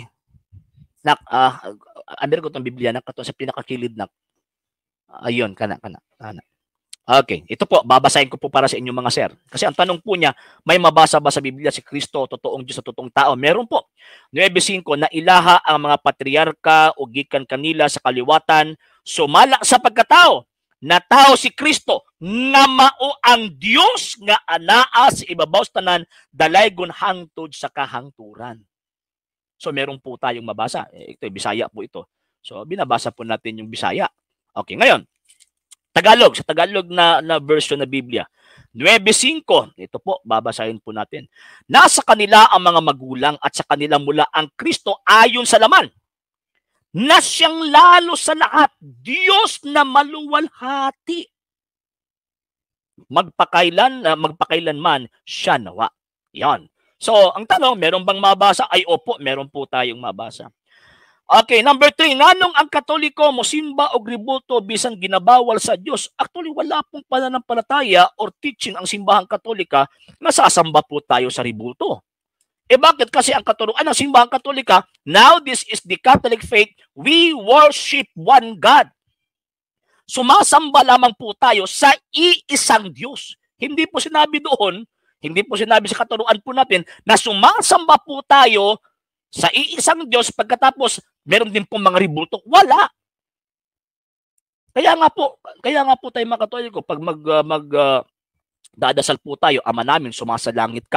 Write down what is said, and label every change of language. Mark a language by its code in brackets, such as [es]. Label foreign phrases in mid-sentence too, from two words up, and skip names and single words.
[tl] Nak, under ko itong Biblia, nak, ito sa pinakakilid, nak. Ayun, kana. Okay, ito po, babasahin ko po para sa inyo, mga sir. Kasi ang tanong po niya, may mabasa ba sa Biblia si Kristo, totoong Diyos sa totoong tao? Meron po. [ceb] 9:5, na ilaha ang mga patriarka o gikan kanila sa kaliwatan, sumala sa pagkatao, na tao si Kristo, nga mao ang Diyos nga anaa sa ibabaw sa tanan, dalaygon hangtod sa kahangturan. [tl] So meron po tayong mabasa. Ito, Bisaya po ito. So binabasa po natin yung Bisaya. Okay, ngayon, Tagalog, sa Tagalog na version na Biblia. 9:5, ito po, babasahin po natin. Nasa kanila ang mga magulang at sa kanila mula ang Kristo ayon sa laman, na siyang lalo sa lahat, Diyos na maluwalhati. Magpakailanman siya nawa. Yan. So, ang tanong, meron bang mabasa? Ay, opo, meron po tayong mabasa. Okay, number 3, [ceb] nganong ang Katoliko mosimba o ribulto bisan ginabawal sa Diyos? [tl] Actually, wala pong pananampalataya or teaching ang simbahang Katolika na sasamba po tayo sa ribulto. Bakit? Kasi ang katuruan ng simbahang Katolika, [en] now this is the Catholic faith, we worship one God. [tl] Sumasamba lamang po tayo sa iisang Diyos. Hindi po sinabi doon, hindi po sinabi sa katuruan po natin na sumasamba po tayo sa iisang Diyos pagkatapos meron din pong mga ribulto. Wala. Kaya nga po tayo mga Katoliko, pag dadasal po tayo, Ama namin, sumasalangit ka.